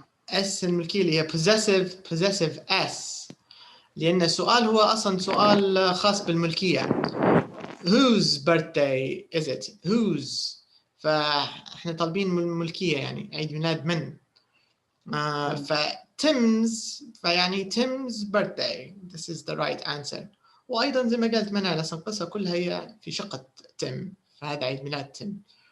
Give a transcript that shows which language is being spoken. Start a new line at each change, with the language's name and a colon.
Arabic: اس الملكية اللي هي
English: possessive s،
Arabic: لأن السؤال هو أصلا سؤال خاص بالملكية.
English: whose birthday is it؟ whose،
Arabic: فاحنا طالبين الملكية يعني عيد ميلاد من. فتيمز فيعني
English: Tim's birthday. This is the right answer.
Arabic: وأيضا زي ما قلت منال أصلا القصة كلها هي في شقة تيم، فهذا عيد ميلاد تيم.